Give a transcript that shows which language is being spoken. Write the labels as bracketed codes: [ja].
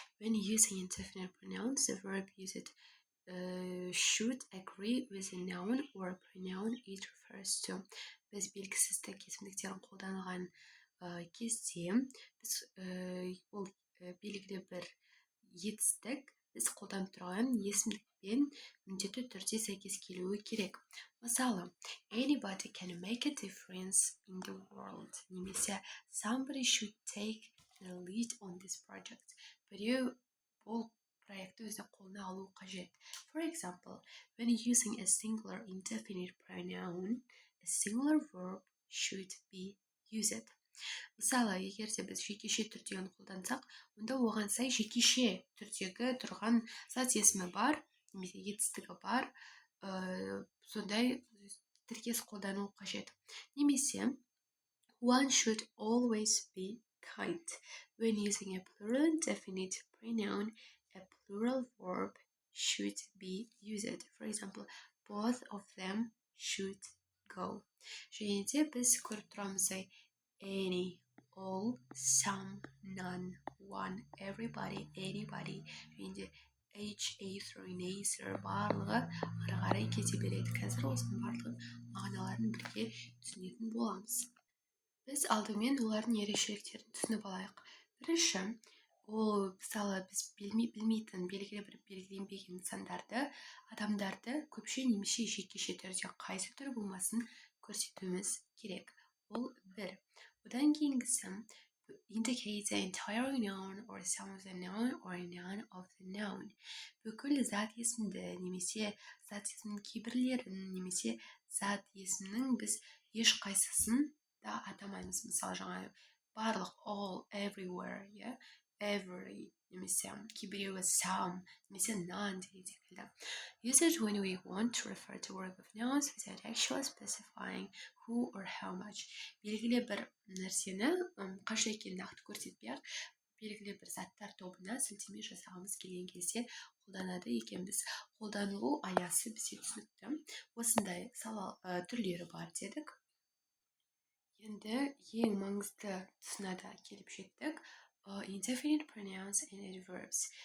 [en] When using indefinite pronouns, the verb used should agree with a noun or pronoun it refers to. [kk] Біз белгісіздік есімдіктерін қолданылған кезде біз ол белгілі бір етістік біз қолданып тұрған есімдікпен міндетті түрде сәйкес келуі керек. Мысалы, [en] anybody can make a difference in the world. [kk] Немесе [en] somebody should take the lead on this project. [kk] Біреу бұл проектті өзі қолына алу қажет. [en] For example, when using a singular indefinite pronoun, a singular verb should be used. [kk] Мысалы, егер де біз жекеше түрдегі қолдансақ, онда оған сай жекеше түрдегі тұрған зат есімі бар, немесе етістігі бар, сондай тіркес қолдану қажет. Немесе, [en] one should always be kind. When using a plural indefinite pronoun, a plural verb should be used. For example, both of them should go. [kk] Және де біз көріп тұрамыз any, all, some, none, one, everybody, anybody. Және де H, either, neither барлығы ары қарай кете береді. Қазір осының барлығын мағыналарын бірге түсінетін боламыз. Біз алдымен олардың ерекшеліктерін түсініп алайық. Бірінші, ол мысалы біз білмейтін белгілі бір белгіленбеген нысандарды, адамдарды көпше немесе жекеше түрде қайсы түрі болмасын көрсетуіміз керек. Ол бір. Одан кейінгісі [en] indicate the entire noun or some of the noun or none of the noun. [kk] Бүкіл зат есімді немесе зат есімнің кейбірлерін немесе зат есімнің біз еш қайсысын да атамаймыз. Мысалы жаңа барлық all, everywhere, every, немесе кейбіреуі some, немесе none деген секілді. [en] Use it when we want to refer to group of nouns without actually specifying who or how much. [kk] Белгілі бір нәрсені қанша екенін нақты көрсетпей-ақ, белгілі бір заттар тобына сілтеме жасағымыз келген кезде қолданады екенбіз. Қолданылу аясы бізде түсінікті. Осындай түрлері бар дедік. Енді ең маңызды тұсына да келіп жеттік. [en] Indefinite pronouns and adverbs.